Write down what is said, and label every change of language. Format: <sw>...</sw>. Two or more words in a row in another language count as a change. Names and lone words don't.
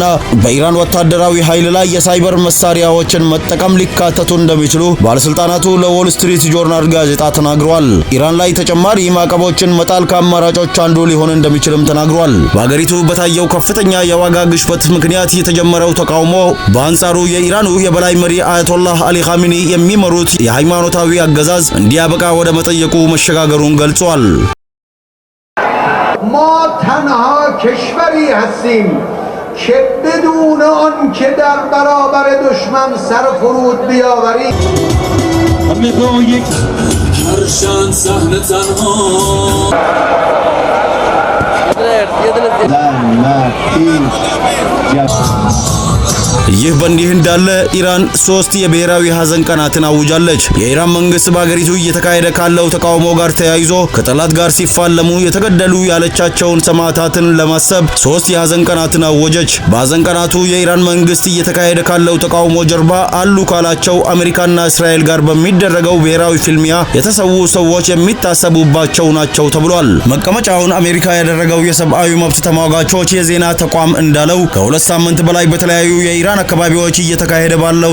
<am>በኢራን ወታደራዊ ኃይል ላይ የሳይበር መሳሪያዎችን መጠቀም ሊካተቱ እንደሚችሉ ባለስልጣናቱ ለዎል ስትሪት ጆርናል ጋዜጣ ተናግረዋል። ኢራን ላይ ተጨማሪ ማዕቀቦችን መጣል ከአማራጮች አንዱ ሊሆን እንደሚችልም ተናግሯል። በአገሪቱ በታየው ከፍተኛ የዋጋ ግሽበት ምክንያት የተጀመረው ተቃውሞ በአንጻሩ የኢራኑ የበላይ መሪ አያቶላህ አሊ ኻሜኒ የሚመሩት የሃይማኖታዊ አገዛዝ እንዲያበቃ ወደ መጠየቁ መሸጋገሩን ገልጿል።</am> <fa>ما تنها کشوری هستیم که بدون آن که در برابر دشمن سر فرود بیاوریم همه با یک هرشان صحنه تنها</fa> <am>ይህ በእንዲህ እንዳለ ኢራን 3 የብሔራዊ ሐዘን ቀናትን አውጃለች። የኢራን መንግስት በአገሪቱ እየተካሄደ ካለው ተቃውሞ ጋር ተያይዞ ከጠላት ጋር ሲፋለሙ የተገደሉ ያለቻቸውን ሰማዕታትን ለማሰብ 3 የሐዘን ቀናትን አወጀች። በሐዘን ቀናቱ የኢራን መንግስት እየተካሄደ ካለው ተቃውሞ ጀርባ አሉ ካላቸው አሜሪካና እስራኤል ጋር በሚደረገው ብሔራዊ ፍልሚያ የተሰዉ ሰዎች የሚታሰቡባቸው ናቸው ተብሏል። መቀመጫውን አሜሪካ ያደረገው የሰብአዊ መብት ተሟጋቾች የዜና ተቋም እንዳለው ከ2 ሳምንት በላይ በተለያዩ የኢራን አካባቢዎች እየተካሄደ ባለው</am>